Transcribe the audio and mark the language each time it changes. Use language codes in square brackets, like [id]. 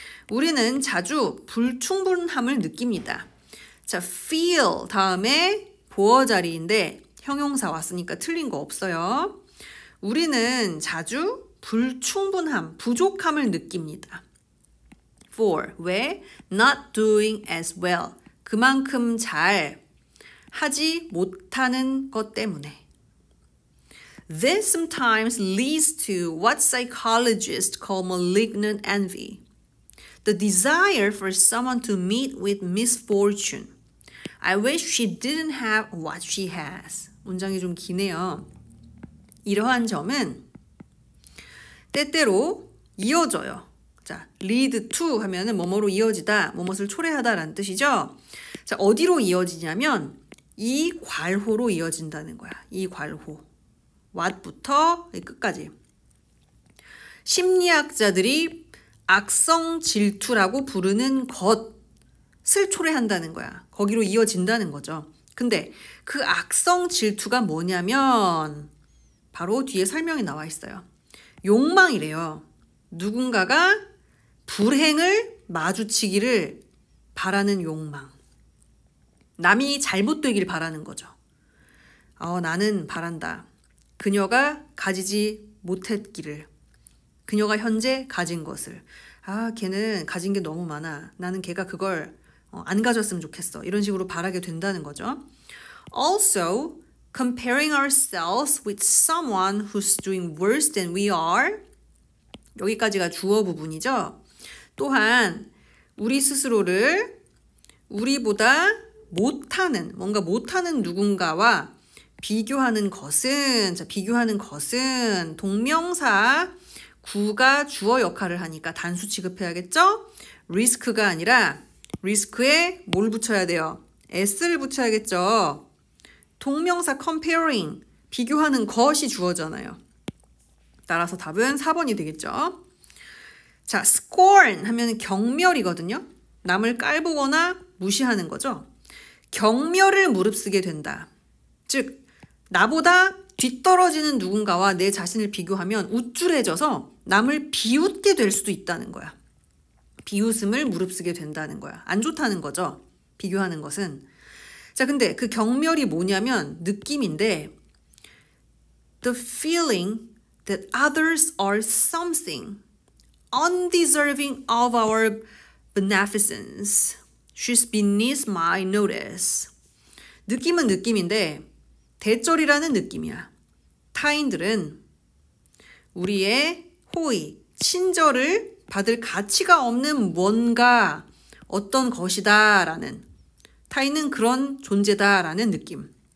[ko] 우리는 자주 불충분함을 느낍니다. 자, feel 다음에 보어 자리인데 형용사 왔으니까 틀린 거 없어요. 우리는 자주 불충분함, 부족함을 느낍니다. [en] For, 왜? Not doing as well. [ko] 그만큼 잘 하지 못하는 것 때문에. [en] This sometimes leads to what psychologists call malignant envy. The desire for someone to meet with misfortune. I wish she didn't have what she has. [ko] 문장이 좀 기네요. 이러한 점은 때때로 이어져요. 자, lead to 하면은 뭐뭐로 이어지다, 뭐뭇을 초래하다라는 뜻이죠. 자, 어디로 이어지냐면 이 괄호로 이어진다는 거야. 이 괄호. what부터 끝까지. 심리학자들이 악성 질투라고 부르는 것을 초래한다는 거야. 거기로 이어진다는 거죠. 근데 그 악성 질투가 뭐냐면 바로 뒤에 설명이 나와 있어요. 욕망이래요. 누군가가 불행을 마주치기를 바라는 욕망. 남이 잘못되길 바라는 거죠. 나는 바란다. 그녀가 가지지 못했기를. 그녀가 현재 가진 것을. 아, 걔는 가진 게 너무 많아. 나는 걔가 그걸 안 가졌으면 좋겠어. 이런 식으로 바라게 된다는 거죠. [en] Also, comparing ourselves with someone who's doing worse than we are. [ko] 여기까지가 주어 부분이죠. 또한 우리 스스로를 우리보다 못하는, 뭔가 못하는 누군가와 비교하는 것은, 자, 비교하는 것은 동명사 구가 주어 역할을 하니까 단수 취급해야겠죠? risk가 아니라 risk에 뭘 붙여야 돼요? s를 붙여야겠죠? 동명사 comparing, 비교하는 것이 주어잖아요. 따라서 답은 4번이 되겠죠? 자, scorn 하면 경멸이거든요. 남을 깔보거나 무시하는 거죠. 경멸을 무릅쓰게 된다. 즉, 나보다 뒤떨어지는 누군가와 내 자신을 비교하면 우쭐해져서 남을 비웃게 될 수도 있다는 거야. 비웃음을 무릅쓰게 된다는 거야. 안 좋다는 거죠. 비교하는 것은. 자, 근데 그 경멸이 뭐냐면 느낌인데 [en] the feeling that others are something undeserving of our beneficence. She's beneath my notice. [ko] 느낌은 느낌인데 대절이라는 느낌이야. 타인들은 우리의 호의, 친절을 받을 가치가 없는 뭔가, 어떤 것이다 라는, 타인은 그런 존재다 라는 느낌.